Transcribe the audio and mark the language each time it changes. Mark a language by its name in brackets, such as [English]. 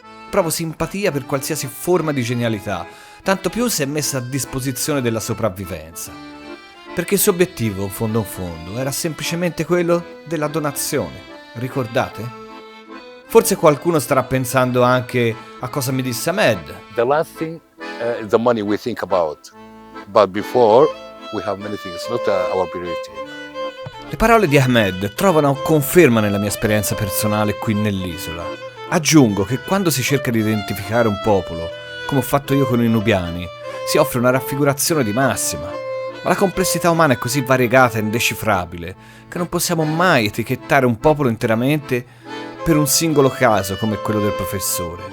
[Italian] Provo simpatia per qualsiasi forma di genialità, tanto più se è messa a disposizione della sopravvivenza. Perché il suo obiettivo, in fondo, era semplicemente quello della donazione. Ricordate? Forse qualcuno starà pensando anche a cosa mi disse Ahmed. [English] The last thing is the money we think about, but before we have many things. It's not our priority. [Italian] Le parole di Ahmed trovano conferma nella mia esperienza personale qui nell'isola. Aggiungo che quando si cerca di identificare un popolo, come ho fatto io con i nubiani, si offre una raffigurazione di massima. Ma la complessità umana è così variegata e indecifrabile che non possiamo mai etichettare un popolo interamente per un singolo caso come quello del professore.